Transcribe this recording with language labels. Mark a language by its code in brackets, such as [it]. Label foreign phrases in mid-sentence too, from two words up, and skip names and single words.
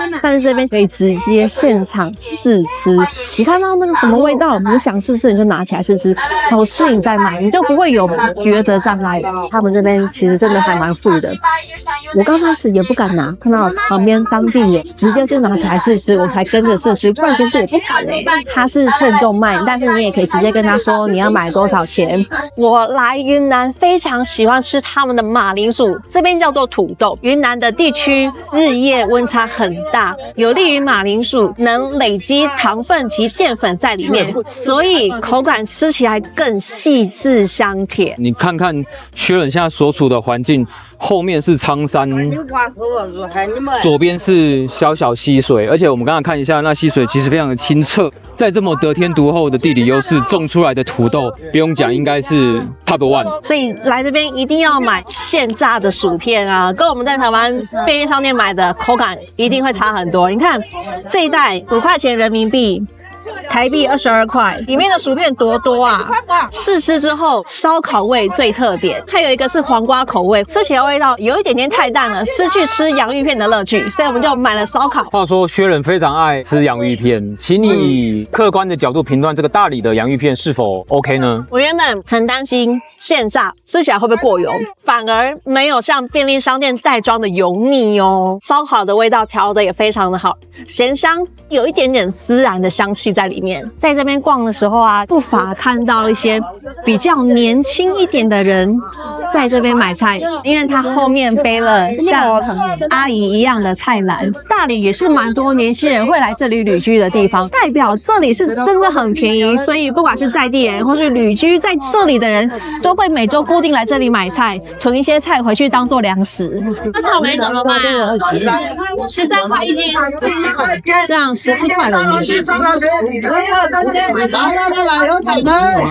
[zh] 但是這邊可以直接現場試吃。你看到那個什麼味道，你想試吃你就拿起來試吃，好吃你再買，你就不會有覺得障礙。他們這邊其實真的還蠻富的。我剛開始也不敢拿，看到旁邊當地人直接就拿起來試吃，我才跟着試吃，不然其實我不敢欸。他是稱重賣，但是你也可以直接跟他說你要買多少錢。我來雲南非常喜歡吃他們的馬鈴薯，這邊叫做土豆。雲南的地區日夜溫差很大，有利於馬鈴薯能累積糖分及澱粉在裡面，所以口感吃起來更細緻香甜。你看看薛仁現在所處的環境，後面是蒼山，左邊是小小溪水，而且我們剛才看一下，那溪水其實非常的清澈。在這麼得天獨厚的地理優勢，種出來的土豆不用講，應該是 [en] top one。 [zh] 所以來這邊一定要買現炸的薯片啊，跟我們在台灣便利商店買的口感一定會差很多。你看這一袋5塊錢人民幣。台幣22塊，裡面的薯片多多啊！試吃之後，燒烤味最特別，還有一個是黃瓜口味，吃起來味道有一點點太淡了，失去吃洋芋片的樂趣，所以我們就買了燒烤。話說薛仁非常愛吃洋芋片，請你以客觀的角度評斷這個大理的洋芋片是否 OK 呢？我原本很擔心現炸吃起來會不會過油，反而沒有像便利商店袋裝的油膩哦。燒烤的味道調得也非常的好，鹹香，有一點點孜然的香氣在裡面。在這邊逛的時候啊，不乏看到一些比較年輕一點的人在這邊買菜，因為他後面背了像阿姨一樣的菜籃。大理也是蠻多年輕人會來這裡旅居的地方，代表這裡是真的很便宜，所以不管是在地人或是旅居在這裡的人，都會每周固定來這裡買菜，囤一些菜回去當做糧食。那草莓怎麼賣啊？13塊一斤，這樣14塊人民幣。來，有草莓。